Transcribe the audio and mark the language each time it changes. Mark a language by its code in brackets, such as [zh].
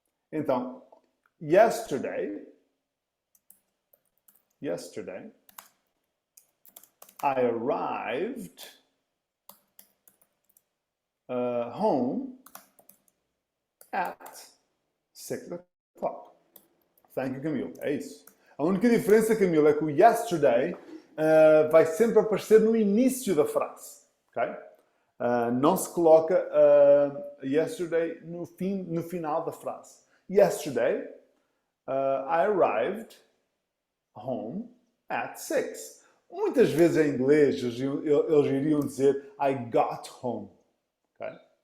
[en] Então, yesterday I arrived home at 6 o'clock. Thank you, Camilo. [pt] É isso. A única diferença, Camilo, é que o yesterday vai sempre aparecer no início da frase. Okay? Não se coloca yesterday no final da frase. [en] Yesterday, I arrived home at 6. [pt] Muitas vezes em inglês eles iriam dizer [en] I got home. [pt] Okay?